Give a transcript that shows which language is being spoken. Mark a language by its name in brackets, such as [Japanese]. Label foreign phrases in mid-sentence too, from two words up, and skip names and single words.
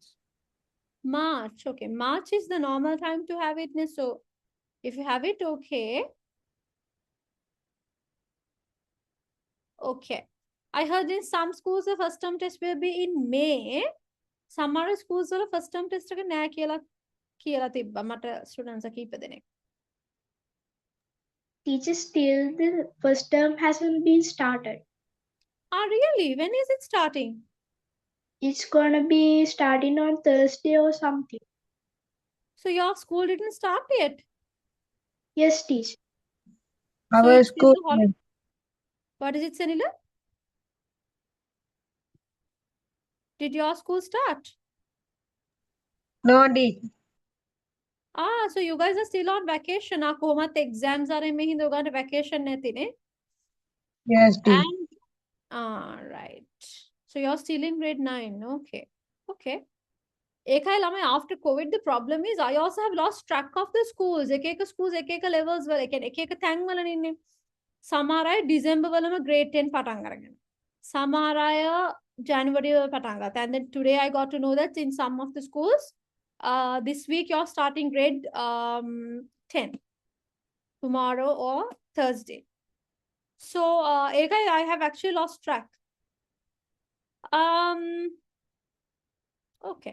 [English] March. Okay. March is the normal time to have it. So if you have it, okay. Okay. I heard in some schools the first term test will be in May. Some other schools the first term test [Sinhala] එක නෑ කියලා තිබ්බා මට [English] students [Sinhala] කීප දෙනෙක්. [English] Teacher, still the first term hasn't been started. Ah, really? When is it starting? It's going to be starting on Thursday or something. So your school didn't start yet? Yes, teacher. So Our it's still school. the holiday. What is it, Sanila? Did your school start? No, teacher. Ah, so you guys are still on vacation. [Sinhala] Ah, කොහොමත් [English] exams are [Sinhala] මේ හින්දා ඔයගොල්ලන්ට vacation නැතිනේ. [English] Yes, teacher. And right. So you're still in grade 9. Okay. Okay. [Sinhala] ඒකයි ළමයි [English] after COVID the problem is I also have lost track of the schools. [Sinhala] එක එක schools එක එක levels වල එක එක තැන් වල ඉන්නේ. සමහර අය December වලම grade 10 පටන් අරගෙන. සමහර අය January වල පටන් ගත්තා. [English] And then today I got to know that in some of the schools this week you're starting grade 10 tomorrow or Thursday. So I have actually lost track. Okay.